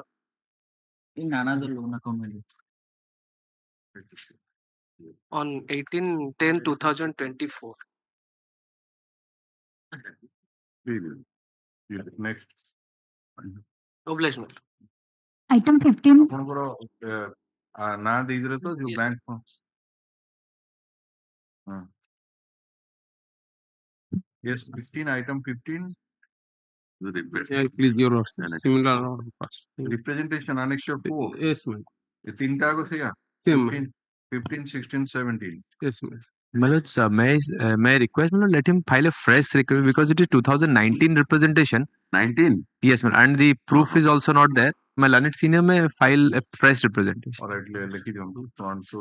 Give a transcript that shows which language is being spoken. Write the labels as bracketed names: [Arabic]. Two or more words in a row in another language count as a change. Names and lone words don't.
[English] In another loan account. on 18/10/2024. Next. Obligation, my lord. Item 15. [Odia] ଆପଣଙ୍କର ନାଁ ଦେଇଦେଲେ ତ ଯୋଉ ବ୍ୟାଙ୍କ [English] Yes, 15, item 15. Please, your lordship. Similar order passed. Representation annexure 4. Yes, ma'am. [Hindi] ये तीन का कुछ है? [English] Same. 15, 16, 17. Yes, ma'am. Maloj, may I request Maloj, let him file a fresh request because it is 2019 representation. 19? Yes, ma'am. And the proof is also not there. My learned senior may file a fresh representation. All right, let it on to